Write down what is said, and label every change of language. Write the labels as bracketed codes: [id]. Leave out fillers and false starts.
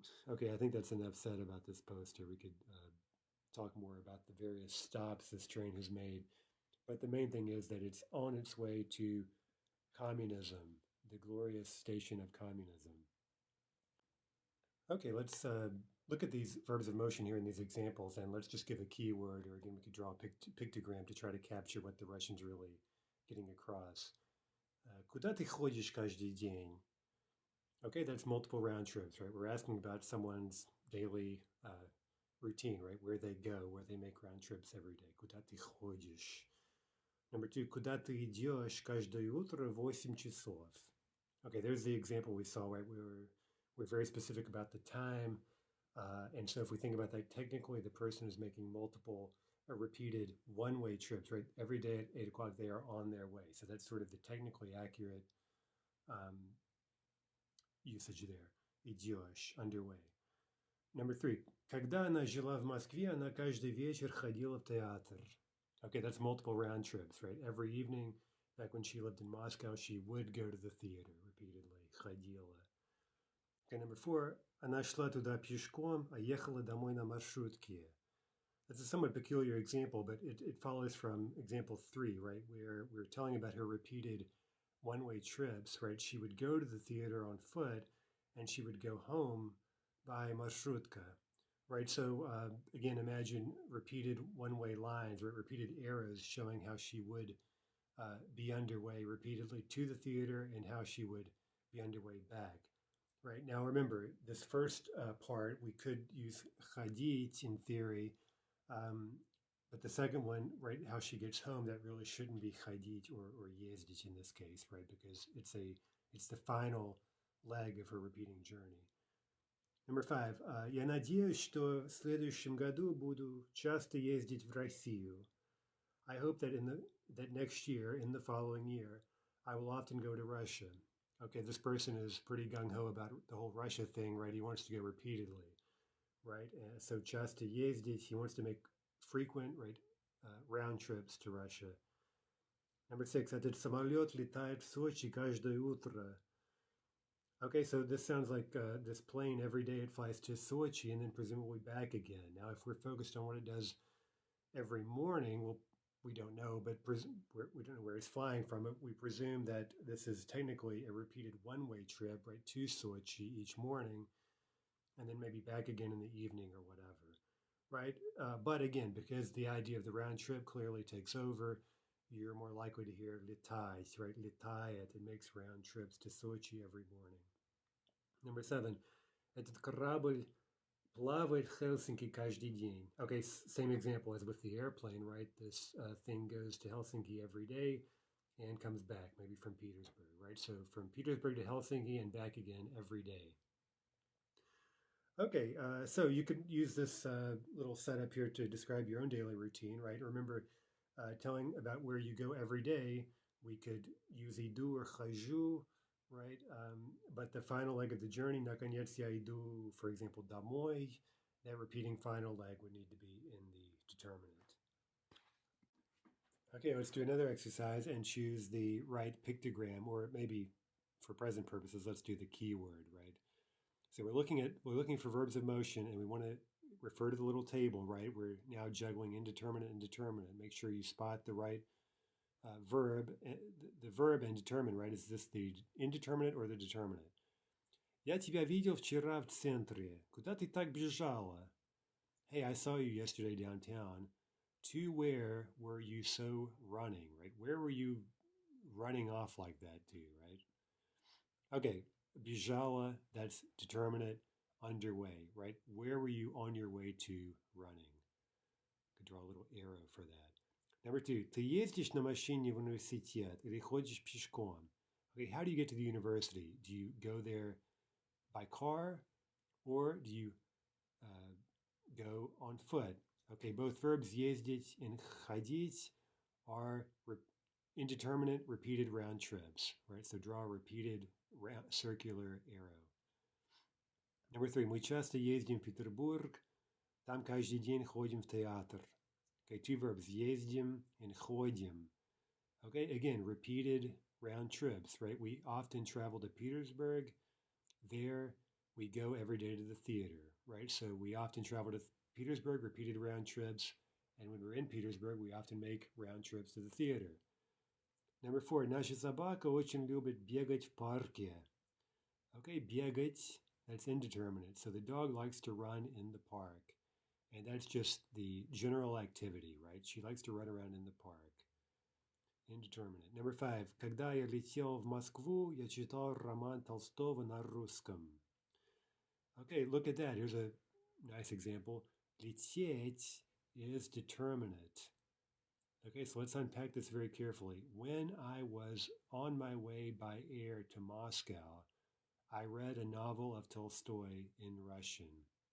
[en] Okay, I think that's enough said about this poster. We could talk more about the various stops this train has made. But the main thing is that it's on its way to communism, the glorious station of communism. Okay, let's look at these verbs of motion here in these examples, and let's just give a keyword, or again, we could draw a pictogram to try to capture what the Russian's really getting across. [ru] Куда ты ходишь каждый день? [en] Okay, that's multiple round trips, right? We're asking about someone's daily routine, right? Where they go, where they make round trips every day. [ru] Куда ты ходишь? [en] Number two, [ru] куда ты идешь каждое утро в 8 часов? [en] Okay, there's the example we saw, right? We're very specific about the time. And so if we think about that technically, the person is making multiple repeated one-way trips, right? Every day at 8 o'clock, they are on their way. So that's sort of the technically accurate usage there. [ru] Идешь, [en] underway. Number three, [ru] когда она жила в Москве, она каждый вечер ходила в театр. [en] Okay, that's multiple round trips, right? Every evening, back when she lived in Moscow, she would go to the theater repeatedly. [ru] Ходила. [en] Okay, number four, [ru] она шла туда пешком, а ехала домой на маршрутке. [en] That's a somewhat peculiar example, but it follows from example 3, right, where we're telling about her repeated one-way trips, right? She would go to the theater on foot, and she would go home by marshrutka, right? So again, imagine repeated one-way lines, right? Repeated arrows showing how she would be underway repeatedly to the theater and how she would be underway back. Right, now remember, this first part, we could use chadit in theory, but the second one, right, how she gets home, that really shouldn't be chadit or yezdit in this case, right, because it's the final leg of her repeating journey. Number five, [ru] я надеюсь, что в следующем году буду часто ездить в Россию. [en] I hope that that next year, in the following year, I will often go to Russia. Okay, this person is pretty gung-ho about the whole Russia thing, right? He wants to go repeatedly, right? So [ru] часто ездить, [en] he wants to make frequent, right, round trips to Russia. Number six, [ru] этот самолет летает в Сочи каждое утро. [en] Okay, so this sounds like this plane, every day it flies to Sochi and then presumably back again. Now, if we're focused on what it does every morning, we don't know, but we don't know where it's flying from. We presume that this is technically a repeated one-way trip, right, to Sochi each morning, and then maybe back again in the evening or whatever, right? But again, because the idea of the round trip clearly takes over, you're more likely to hear litai, right? Litayet, it makes round trips to Sochi every morning. Number seven, [ru] этот корабль плавает в Helsinki каждый день. [en] Okay, same example as with the airplane, right? This thing goes to Helsinki every day and comes back, maybe from Petersburg, right? So from Petersburg to Helsinki and back again every day. Okay, so you could use this little setup here to describe your own daily routine, right? Remember, telling about where you go every day, we could use idu or chaju, right? But the final leg of the journey, [ru] наконец я иду, [en] for example, домой, that repeating final leg would need to be in the determinant. Okay, let's do another exercise and choose the right pictogram, or maybe for present purposes, let's do the keyword, right? So we're looking for verbs of motion, and we want to refer to the little table, right? We're now juggling indeterminate and determinate. Make sure you spot the right verb, the verb and determine, right? Is this the indeterminate or the determinate? [ru] Я тебя видел вчера в центре. Куда ты так бежала? [en] Hey, I saw you yesterday downtown. To where were you so running, right? Where were you running off like that to, right? Okay, бежала, that's determinate, underway, right? Where were you on your way to running? Could draw a little arrow for that. Number two, [ru] ты ездишь на машине в университет или ходишь пешком? [en] Okay, how do you get to the university? Do you go there by car or do you go on foot? Okay, both verbs ездить and ходить are indeterminate repeated round trips, right? So draw a repeated circular arrow. Number three, [ru] мы часто ездим в Петербург, там каждый день ходим в театр. [en] Okay, two verbs, ездим and ходим. Okay, again, repeated round trips, right? We often travel to Petersburg. There, we go every day to the theater, right? So we often travel to Petersburg, repeated round trips. And when we're in Petersburg, we often make round trips to the theater. Number 4, [ru] наша собака очень любит бегать в парке. [en] Okay, бегать, that's indeterminate. So the dog likes to run in the park. And that's just the general activity, right? She likes to run around in the park. Indeterminate. Number 5. [ru] Когда я летел в Москву, я читал роман Толстого на русском. [en] Okay, look at that. Here's a nice example. Лететь is determinate. Okay, so let's unpack this very carefully. When I was on my way by air to Moscow, I read a novel of Tolstoy in Russian.